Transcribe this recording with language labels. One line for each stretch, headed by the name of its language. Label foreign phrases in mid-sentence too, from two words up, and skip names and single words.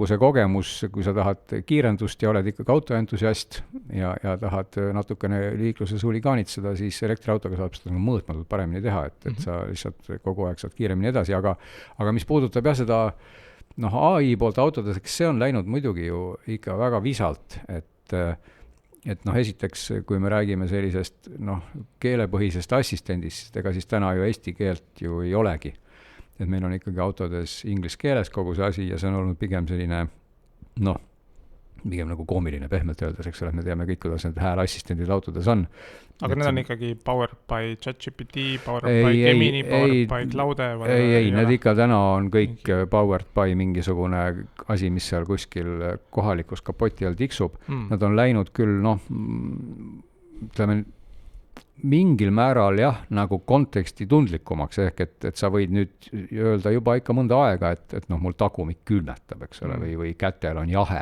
Estonian: see kogemus, kui sa tahad kiirendust ja oled ikkagi autoentusiast ja tahad natukene liikluses huligaanitseda, siis elektriautoga saab seda mõõtmatult paremini teha, et sa lihtsalt kogu aeg saad kiiremini edasi, aga mis puudutab jah seda AI poolt autodes, eks see on läinud muidugi ju ikka väga visalt, et esiteks, kui me räägime sellisest keelepõhisest assistendist, ega siis täna ju eesti keelt ju ei olegi. et meil on ikkagi autodes inglise keeles kogu see asi ja see on olnud pigem selline pigem nagu koomiline pehmelt öeldes, eks ole, et me teame kõik, kuidas need hääleassistendid autodes on. Aga need on ikkagi
English: powered by ChatGPT, powered by Gemini, powered by Claude?
Estonian: Ei, need ikka täna on kõik
English: powered by
Estonian: mingisugune asi, mis seal kuskil kohalikus kapoti all tiksub. Nad on läinud küll, ütleme, mingil määral jah, nagu konteksti tundlikumaks, ehk et sa võid nüüd öelda juba ikka mõnda aega, et mul tagumik külmetab, eks ole, või kätel on jahe.